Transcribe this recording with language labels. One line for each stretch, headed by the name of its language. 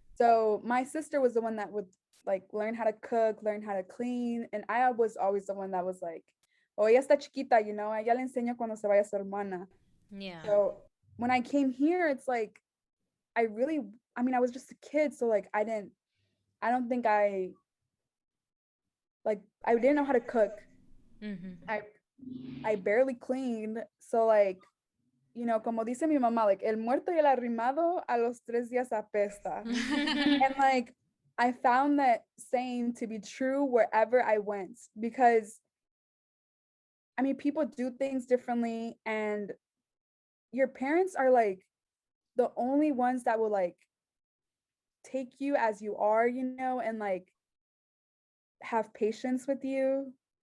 English: So my sister was the one that would like learn how to cook, learn how to clean, and I was always the one that was like, oh,
Spanish: ella está chiquita, ella le enseño cuando se vaya su hermana.
English: Yeah. So when I came here, it's like I mean, I was just a kid, so like I don't think I didn't know how to cook. Mm-hmm. I barely cleaned.
Spanish: So like, como dice mi mamá, like el muerto y el arrimado a los 3 días apesta.
English: And like I found that saying to be true wherever I went, because I mean, people do things differently, and your parents are like the only ones that will like take you as you are, and like have patience with you.